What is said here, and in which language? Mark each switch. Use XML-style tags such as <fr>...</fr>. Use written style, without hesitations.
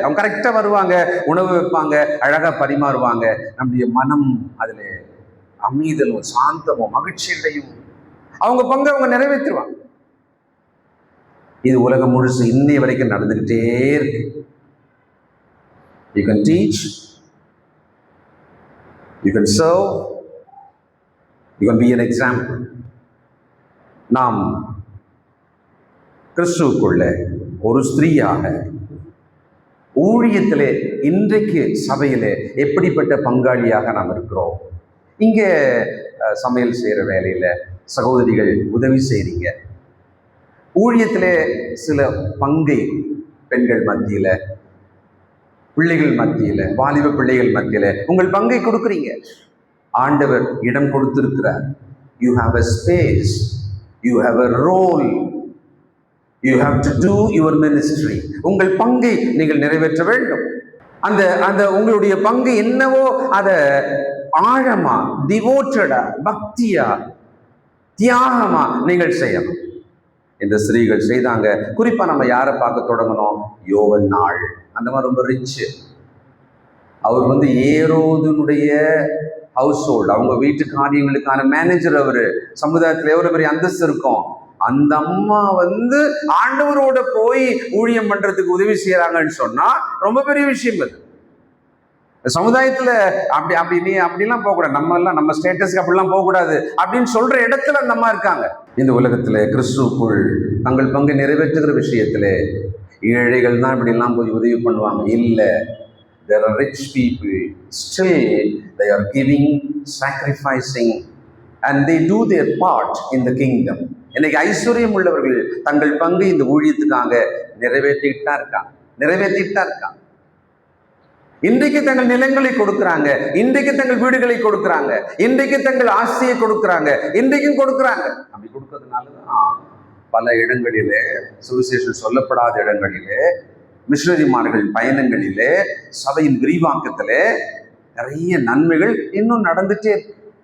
<ta>அவங்க கரெக்டா வருவாங்க, உணவு வைப்பாங்க, அழகா பரிமாறுவாங்க. நம்முடைய மனம் அதுல அமைதலும் சாந்தமும் மகிழ்ச்சியடையும். அவங்க பங்கு அவங்க நிறைவேற்றுவாங்க. இது உலகம் முழுசு இன்னைய வரைக்கும் நடந்துகிட்டே இருக்கு.</ta> <en>You can teach, you can serve, you can be an example.</en> <ta>நாம் கிறிஸ்துவுக்குள்ள ஒரு ஸ்திரீயாக ஊழியத்திலே இன்றைக்கு சபையிலே எப்படிப்பட்ட பங்காளியாக நாம் இருக்கிறோம். இங்க சமையல் செய்யற வேலையில சகோதரிகள் உதவி செய்றீங்க. ஊழியத்திலே சில பங்கை பெண்கள் மத்தியில, பிள்ளைகள் மத்தியில, வாலிப பிள்ளைகள் மத்தியில உங்கள் பங்கை கொடுக்குறீங்க. ஆண்டவர் இடம் கொடுத்திருக்கிறார்.</ta> <en>You have a space, you have a role, you have to do your ministry.</en> <ta>உங்கள் பங்கை நீங்கள் நிறைவேற்ற வேண்டும். அந்த அந்த உங்களுடைய பங்கு என்னவோ அதை ஆழமா, டிவோட்டடா, பக்தியா, தியாகமா நீங்கள் செய்யணும். இந்த ஸ்திரீகள் செய்தாங்க. குறிப்பா நம்ம யாரை பார்க்க தொடங்கணும்? யோவன்னாள். அந்த மாதிரி ரொம்ப ரிச். அவர் ஏரோதுனுடைய ஹவுஸ் ஹோல்டு, அவங்க வீட்டு காரியங்களுக்கான மேனேஜர். அவரு சமுதாயத்துல எவ்வளவு பெரிய அந்தஸ்து இருக்கும். அந்த அம்மா ஆண்டவரோட போய் ஊழியம் பண்றதுக்கு உதவி செய்யறாங்கன்னு சொன்னா ரொம்ப பெரிய விஷயம். அது சமுதாயத்துல அப்படிலாம் போகக்கூடாது. நம்ம ஸ்டேட்டஸ்க்கு அப்படிலாம் போகக்கூடாது அப்படின்னு சொல்ற இடத்துல அந்த அம்மா இருக்காங்க. இந்த உலகத்துல கிறிஸ்துவுக்குள் தங்கள் பங்கை நிறைவேற்றுகிற விஷயத்துல ஏழைகள் தான் இப்படிலாம் போய் உதவி பண்ணுவாங்க. இல்லை,</ta> <en>there are rich people, still they are giving, sacrificing, and they do their part in the kingdom.</en> <ta>இன்னைக்கு ஐஸ்வர்யம் உள்ளவர்கள் தங்கள் பங்கு இந்த ஊழியத்துக்காக நிறைவேற்றிட்டு தான் இருக்காங்க. இன்றைக்கு தங்கள் நிலங்களை கொடுக்குறாங்க, இன்றைக்கு தங்கள் வீடுகளை கொடுக்குறாங்க, இன்றைக்கு தங்கள் ஆசையை கொடுக்குறாங்க, இன்றைக்கும் கொடுக்குறாங்க. அப்படி கொடுக்கறதுனாலதான் பல இடங்களிலே, சுவிசேஷம் சொல்லப்படாத இடங்களிலே, மிஷனரிமார்கள் பயணங்களிலே, சபையின் விரிவாக்கத்திலே நிறைய நன்மைகள் இன்னும் நடந்துட்டே இருக்கு.</ta>